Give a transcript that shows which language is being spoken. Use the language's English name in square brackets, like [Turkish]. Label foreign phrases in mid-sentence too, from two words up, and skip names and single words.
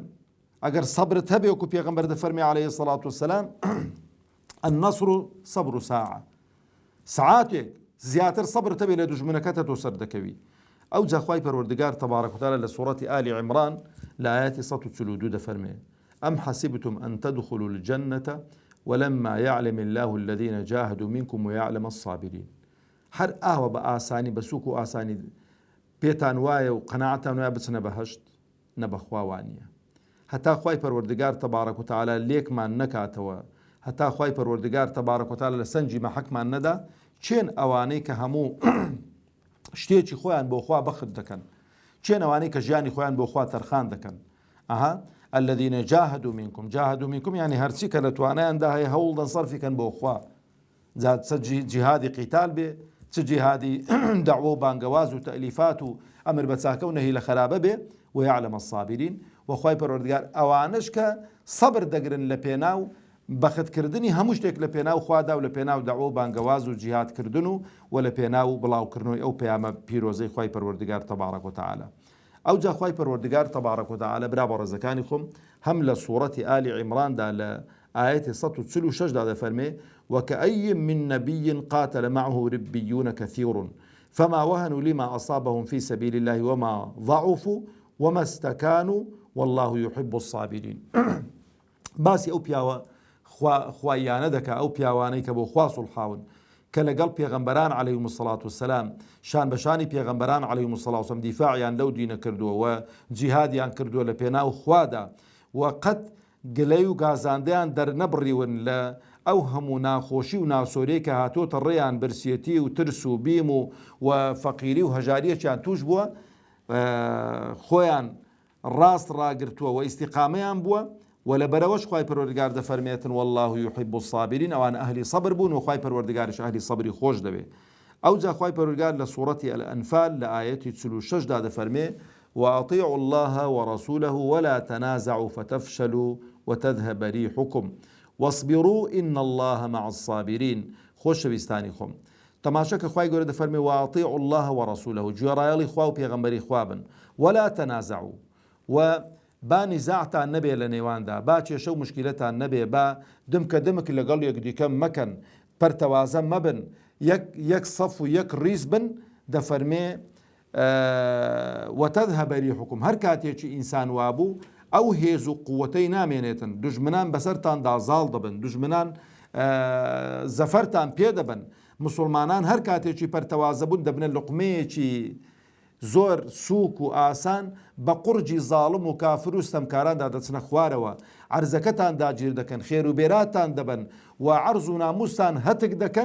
[Central Kurdish] ئەگەر سەبرت هەبێ وەکو پێغەمبەر دەفەرمێ [Arabic] عەلەیهی سەڵات وسەلام النەسڕ سەبر ساعە، [Central Kurdish] سەعاتێک زیاتر سەبرت هەبێ لە دوژمنەکەتە تۆ سەر دەکەوی. ئەو جا خوای پەروەردگار [Arabic] تەبارەک و تەعالا [Central Kurdish] لە سوورەتی ئالی عیمران لە ئایەتی 142 دەفەرمێ [Arabic] ئەم حەسیبتم ئەن تەدخلوا الجەنەتە ولما يعلم الله الذين جاهدوا منكم ويعلم الصابرين. [Central Kurdish] هەر ئاوە بە ئاسانی بە سووک و ئاسانی پێتان وایە و قەناعەتان وایە بچنە بەهەشت، نەبەخوا وانییە. هەتا خوای پەروەردگار [Arabic] تەبارەک و تەعالا [Central Kurdish] لێکمان نەکاتەوە، هەتا خوای پەروەردگار [Arabic] تەبارەک و تەعالا [Central Kurdish] لە سەنجی مەحەکمان نەدا، چێن ئەوانەی کە هەموو شتێکی خۆیان بۆ خوا بەخت دەکەن، چێن ئەوانەی کە ژیانی خۆیان بۆ خوا تەرخان دەکەن. [Arabic] الذين جاهدوا منكم [Central Kurdish] يعني هەرچی کە لە توانایاندا هەیە هەوڵ دەن سەرفیکەن بۆ خوا، چ جیهادی قیتال بێ، چ جیهادی دعوە و بانگەواز و تەئلیفات و ئەمر بە چاکە و نەهی لە خەرابە بێ. [Arabic] ويعلم الصابرين، [Central Kurdish] وخوای پەروەردگار ئەوانش کە سەبر دەگرن لە پێناو بەختکردنی هەموو شتێک لە پێناو خوادا و لە پێناو دعوە و بانگەواز و جیهادکردن و لە پێناو بڵاوکردنەوەی ئەو پەیامە پیرۆزەی خوای پەروەردگار [Arabic] تەبارەک و تەعالا. [Central Kurdish] ئەو جاخوای پەروەردگار [Arabic] تەبارەک وتەعالە [Central Kurdish] برا بە ڕێزەکانی خۆم هەم لە سوورەتی ئالی عیمراندا لە ئاەتی 146 دا دەفەرمێ [Arabic] وكأي من نبي قاتل معه ربيون كثير فما وهنوا لما أصابهم في سبيل الله وما ضعفوا وما استكانوا والله يحب الصابرين [Central Kurdish] باسی ئەو پیاوە خوایانە دەکا ئەو پیاوانەی کە بۆ خوا سوڵحاون کە لەگەڵ پێغەمبەران [Arabic] عەلەیهیمو السەڵات وەسەلام [Central Kurdish] شان بەشانی پێغەمبەران [Arabic] عەلەیهیمو السەڵات وەسەلام [Central Kurdish] دیفاعیان لەو دینە کردووە و جیهادیان کردووە لە پێناو خوادا و قەت گلەی و گازاندەیان دەرنەبڕیون لە ئەو هەموو ناخۆشی و ناسۆرەی کە هاتۆتە ڕێیان برسێتی و ترس و بیم و فەقیری و هەژاریەکیان توش بووە خۆیان ڕاست ڕاگرتووە و ئیستیقامەیان بووە و لەبەرەوەش خوای پەروەردگار دەفەرمێتن والله [Arabic] يحب الصابرين [Central Kurdish] ئەوان ئەهلی سەبر بوون و خوای پەروەردگاریش ئەهلی سەبری خۆش دەبێ ئەو جا خوای پەروەردگار لە سوورەتی الأنفال لە ئاەتی 46 دا دەفەرمێ [Arabic] وأطيعوا الله ورسوله ولا تنازعوا فتفشلوا وتذهب ريحكم واصبروا إن الله مع الصابرين [Central Kurdish] خۆشەویستانی خۆم تەماشا کە خوای گەورە دەفەرمێ [Arabic] وأطيعوا الله ورسوله [Central Kurdish] گوێڕایەڵی خوا و پێغەمبەری خوا بن [Arabic] ولا تنازعوا [Central Kurdish] و با نزاعتان نەبێ لە نێواندا با کێشە و مشکلەتان نەبێ با دمکە دمک لەگەڵ یەکدیکە مەکەن پەرتەوازە مەبن یەک سەف و یەک ڕیز بن دەفەرمێ [Arabic] وتذهب ريحكم [Central Kurdish] هەر کاتێکی ئینسان وابوو ئەو هێز و قووەتەی نامێنێتن دوژمنان بەسەرتاندا زاڵ دەبن دوژمنان زەفەرتان پێ دەبن مسلمانان هەر کاتێکی پەرتەوازە بوون دەبنە لوقمەیەکی زۆر سووک و ئاسان بە قورجی زاڵم و کافر و ستەمکاراندا دەچنە خوارەوە عەرزەکەتان داگیر دەکەن خێر و بێراتان دەبن و عەرز و ناموستان هەتک دەکەن